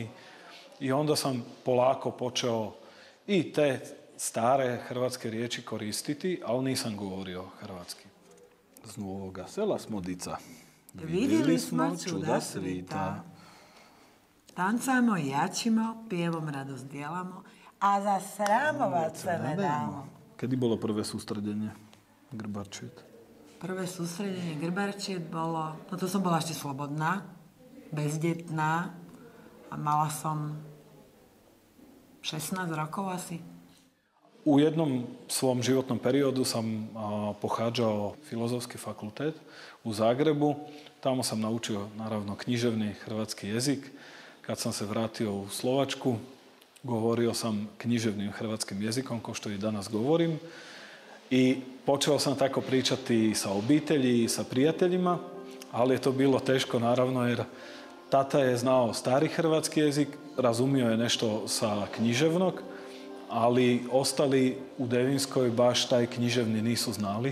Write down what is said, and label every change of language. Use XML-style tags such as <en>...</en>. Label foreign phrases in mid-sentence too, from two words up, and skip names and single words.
<hr>I onda sam polako počeo i te stare hrvatske riječi koristiti, ali nisam govorio hrvatski. Z Novoga Sela smo dica. Vidjeli smo čuda svita. Tancamo i jačimo, pjevom radost dijelamo, a za sramovat se ne damo.</hr> <sk>Kedy bolo prvé sústredenie Grbarčiet? Prvé sústredenie Grbarčiet bolo, no to som bola ešte slobodná, bezdetná a mala som 16 rokov asi.</sk> <hr>U jednom svom životnom periodu som pochádzal filozofský fakultet u Zagrebu. Tamo sam naučio naravno književni hrvatski jezik. Kad sam se vratio u Slovačku, govorio sam književnim hrvatskim jezikom, kao što i danas govorim. I počeo sam tako pričati sa obitelji i sa prijateljima, ali je to bilo teško naravno jer tata je znao stari hrvatski jezik, razumio je nešto sa književnog, ali ostali u Devinskoj baš taj književni nisu znali.</hr>